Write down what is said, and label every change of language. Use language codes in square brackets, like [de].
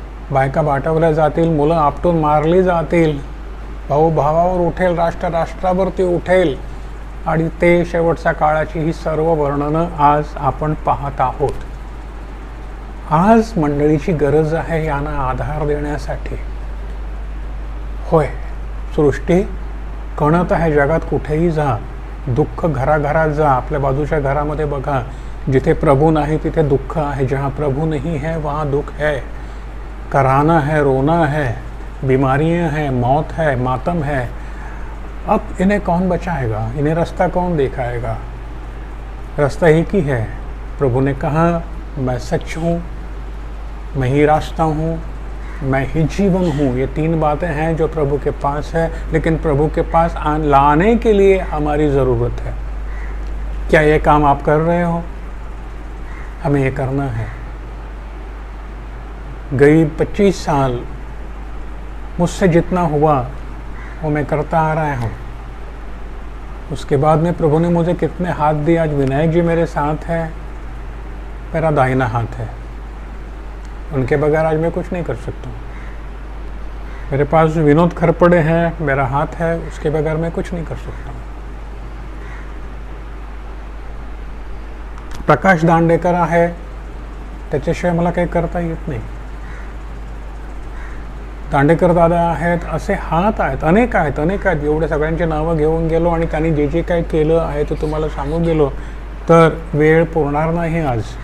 [mr] बायका बाटवल्या जातील, मुलं आपटून मारली जातील, भाऊ भावावर उठेल, राष्ट्र राष्ट्रावरती उठेल, आणि ते शेवटच्या काळाची ही सर्व वर्णनं आज आपण पाहत आहोत। आज मंडळीची गरज आहे यांना आधार देण्यासाठी। होय, सृष्टी कणत आहे। जगात कुठेही जा, दुःख घराघरात जा, आपल्या बाजूच्या घरामध्ये बघा, जिथे प्रभु नाही तिथे दुःख आहे, [hi] जहाँ प्रभु नहीं है वहाँ दुख है, कराना है, रोना है, बीमारियां हैं, मौत है, मातम है। अब इन्हें कौन बचाएगा? इन्हें रास्ता कौन दिखाएगा? रास्ता एक ही है। प्रभु ने कहा मैं सच हूँ, मैं ही रास्ता हूँ, मैं ही जीवन हूँ। ये 3 बातें हैं जो प्रभु के पास है, लेकिन प्रभु के पास लाने के लिए हमारी ज़रूरत है। क्या ये काम आप कर रहे हो? हमें ये करना है। गई 25 साल मुझसे जितना हुआ वो मैं करता आ रहा हूँ। उसके बाद में प्रभु ने मुझे कितने हाथ दिए। आज विनायक जी मेरे साथ है, मेरा दाहिना हाथ है। उनके बगैर आज मैं कुछ नहीं कर सकता। मेरे पास विनोद खरपड़े हैं, मेरा हाथ है, उसके बगैर मैं कुछ नहीं कर सकता। [mr] प्रकाश दांडेकर आहे, त्याच्याशिवाय मला काही करता येत नाही। दांडेकर दादा आहेत, असे हात आहेत, अनेक आहेत, अनेक आहेत। एवढे सगळ्यांची नावं घेऊन गेलो आणि त्यांनी जे जे काही केलं आहे ते तुम्हाला सांगून गेलो तर वेळ पुरणार नाही आज।